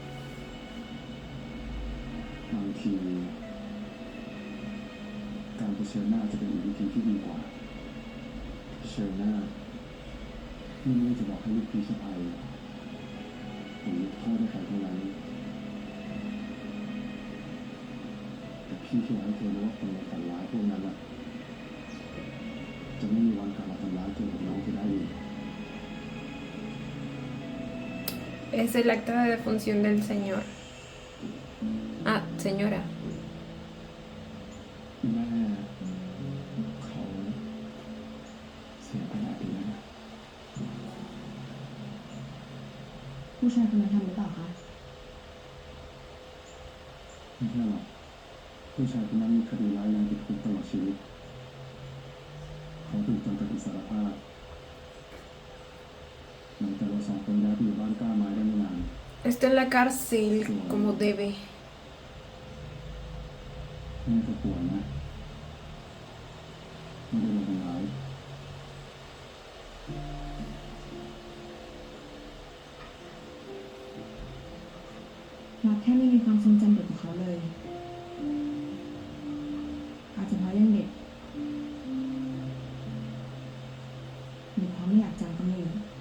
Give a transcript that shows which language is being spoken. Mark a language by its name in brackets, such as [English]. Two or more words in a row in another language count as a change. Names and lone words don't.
[Thai] บางทีการเผชิญหน้าจะเป็นอีกวิธีที่ดีกว่าเผชิญหน้าพี่ไม่ได้จะบอกให้ลูกพีชอภัยหรือยกโทษให้ใครทั้งนั้นแต่พี่แค่อยากให้เธอรู้ว่าคนในฝันร้ายพวกนั้นอะจะไม่มีวันกลับมาทำร้ายเธอกับน้องเธอได้อีก [Spanish] Es el acta de defunción del señor. Ah, señora. [Thai] แม่เขาเสียไปหลายปีแล้วนะ ผู้ชายคนนั้นทำหรือเปล่าคะ ไม่ใช่หรอกผู้ชายคนนั้นมีคดีร้ายแรงติดคุกตลอดชีวิตเขาถูกจำกัดอิสรภาพหลังจากเราสองคนย้ายไปอยู่บ้านกล้าไม้ได้ไม่นาน [Spanish] Está en la cárcel como debe. [Thai] แม่ก็ป่วยนะไม่ได้โดนทำร้าย รักแค่ไม่มีความทรงจำเด็กของเขาเลย อาจจะเพราะยังเด็กหรือเพราะไม่อยากจำก็ไม่รู้